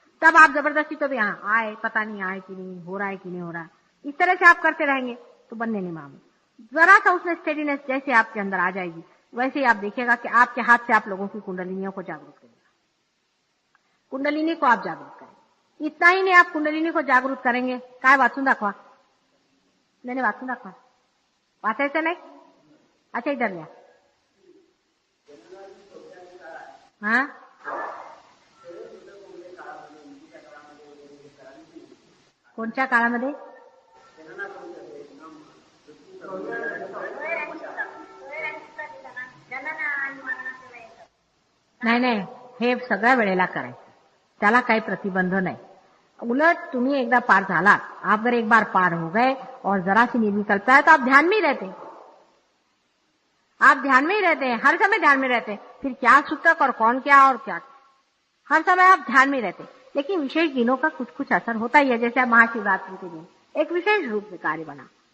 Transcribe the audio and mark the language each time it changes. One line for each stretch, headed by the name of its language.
Hindi: तब आप जबरदस्ती तो भी यहाँ आए, पता नहीं आए कि नहीं, हो रहा है कि नहीं हो रहा, इस तरह से आप करते रहेंगे तो बनने नहीं मामले। जरा सा उसमें स्टेडीनेस जैसे आपके अंदर आ जाएगी, वैसे ही आप देखिएगा कि आपके हाथ से आप लोगों की कुंडलिनियों को जागरूक करेंगे। कुंडलिनी को आप जागरूक करेंगे। इतना ही नहीं, आप कुंडलिनी को जागरूक करेंगे।
Marathi: काय वाचून दाखवा,
Hindi: मैंने वाचून दाखवा,
Marathi: वाचायचं नाही?
Hindi: अच्छा इधर लिया।
Marathi: हाँ, कोणत्या काळामध्ये? नाही नाही, हे सगळ्या वेळेला करायचं, त्याला काही प्रतिबंध नाही। उलट तुम्ही एकदा पार झाला,
Hindi: आप अगर एक बार पार हो गए और जरा सी निर्विकल्पता है तो आप ध्यान में ही रहते हैं, आप ध्यान में ही रहते हैं, हर समय ध्यान में रहते हैं। फिर क्या सूतक और कौन क्या और क्या, हर समय आप ध्यान में रहते हैं। लेकिन विशेष दिनों का कुछ कुछ असर होता ही है, जैसे महाशिवरात्रि के दिन एक विशेष रूप में कार्य बना।